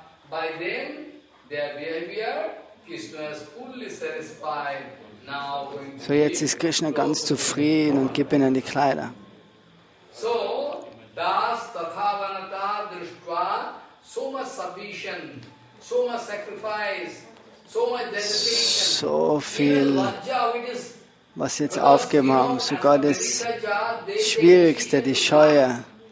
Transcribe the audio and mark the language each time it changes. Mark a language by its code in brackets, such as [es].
[en] By them, their behavior, Krishna is fully satisfied. [de] So jetzt ist Krishna ganz zufrieden und gibt ihnen die Kleider. [en] So, das tathavanata drishva, so much submission, so much sacrifice, so much dedication. [de] So viel, was sie jetzt aufgeben haben, sogar das Schwierigste, die Scheue.